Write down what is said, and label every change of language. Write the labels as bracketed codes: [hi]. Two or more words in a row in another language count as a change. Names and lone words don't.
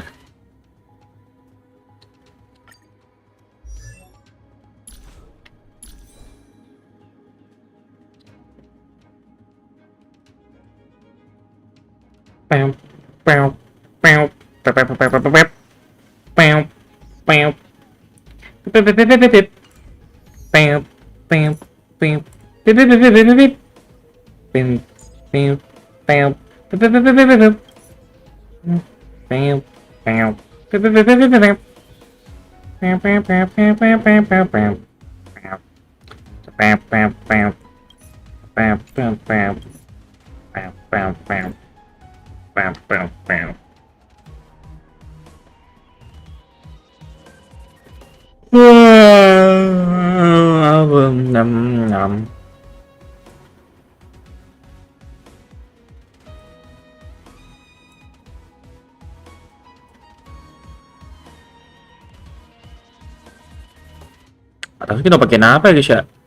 [id] Pem pem pem pep pep pep pep pep pem pem pep pep pep pep pep pem pem pem pep pep pep pep pep pem pem pem pep pep pep pep pep pem pem pep pep pep pep pep pem pem pem pem pem pem pem pem pem pem pem pem pem pem pem pem pem pam pam pam. Wah, nam nam. Atas kita pakai apa ya guys ya?